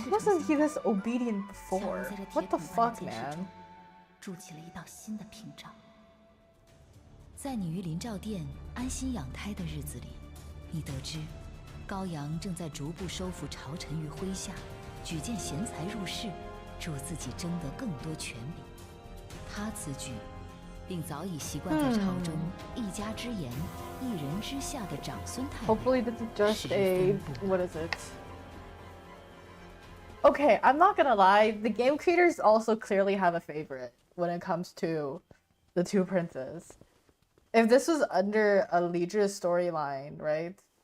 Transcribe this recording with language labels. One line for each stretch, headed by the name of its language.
English: Wasn't he this obedient before? What the fuck, man?
Chinese: 筑起了一道新的屏障。在你于灵照殿安心养胎的日子里，你得知高阳正在逐步收复朝臣于麾下，举荐贤才入仕，助自己争得更多权柄。他此举，并早已习惯在朝中一家之言、一人之下的长孙太尉。
English: Hopefully this is just a what is it? Okay, I'm not gonna lie. The game creators also clearly have a favorite when it comes to the two princes. If this was under Alidra's storyline, right?